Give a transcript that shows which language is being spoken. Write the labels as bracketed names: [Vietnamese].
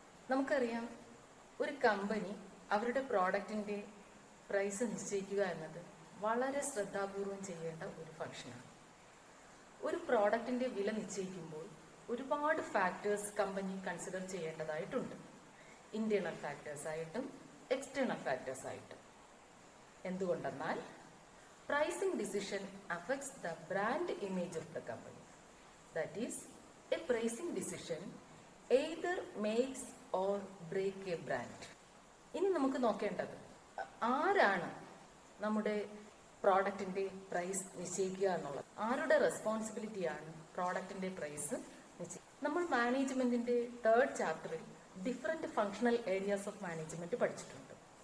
[Malayalam] നമുക്കറിയാം, ഒരു കമ്പനി അവരുടെ പ്രോഡക്റ്റിന്റെ പ്രൈസ് നിശ്ചയിക്കുക എന്നത് വളരെ ശ്രദ്ധാപൂർവം ചെയ്യേണ്ട ഒരു ഫംഗ്ഷനാണ്. ഒരു പ്രോഡക്റ്റിന്റെ വില നിശ്ചയിക്കുമ്പോൾ ഒരുപാട് ഫാക്ടേഴ്സ് കമ്പനി കൺസിഡർ ചെയ്യേണ്ടതായിട്ടുണ്ട്. ഇന്റേണൽ ഫാക്ടേഴ്സ് ആയിട്ടും എക്സ്റ്റേണൽ ഫാക്ടേഴ്സ് ആയിട്ടും. എന്തുകൊണ്ടെന്നാൽ [English] pricing decision affects the brand image of the company. That is, a pricing decision either makes or break a brand. [Malayalam] ഇനി നമുക്ക് നോക്കേണ്ടത്, ആരാണ് നമ്മുടെ പ്രോഡക്റ്റിന്റെ പ്രൈസ് നിശ്ചയിക്കുക എന്നുള്ളത്. ആരുടെ റെസ്പോൺസിബിലിറ്റിയാണ് പ്രോഡക്റ്റിന്റെ പ്രൈസ് നിശ്ചയിക്കുക? നമ്മൾ മാനേജ്മെന്റിന്റെ 3rd ചാപ്റ്ററിൽ [English] different functional areas of management [Malayalam] പഠിച്ചിട്ടുണ്ട്.